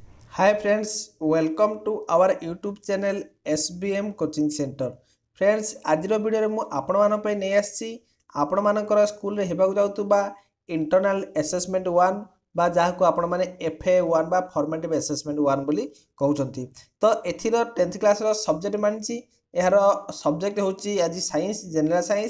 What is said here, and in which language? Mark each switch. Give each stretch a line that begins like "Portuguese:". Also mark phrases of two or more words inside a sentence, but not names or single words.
English: Hi friends, welcome to our YouTube channel SBM Coaching Center. Friends,
Odia: ଆଜିର ଭିଡ଼ିଓରେ ମୁଁ ଆପଣମାନଙ୍କ ପାଇଁ ନେଇ ଆସିଛି ଆପଣମାନଙ୍କର ସ୍କୁଲରେ ହେବାକୁ ଯାଉଥିବା
English: internal assessment
Odia: 1 ବା ଯାହାକୁ ଆପଣମାନେ FA1 ବା
English: formative assessment
Odia: 1 ବୋଲି କହୁଛନ୍ତି। ତ ଏଥିର 10th କ୍ଲାସର ସବଜେକ୍ଟ ମାନିଛି ଏହାର ସବଜେକ୍ଟ ହେଉଛି ଆଜି
English: science general science.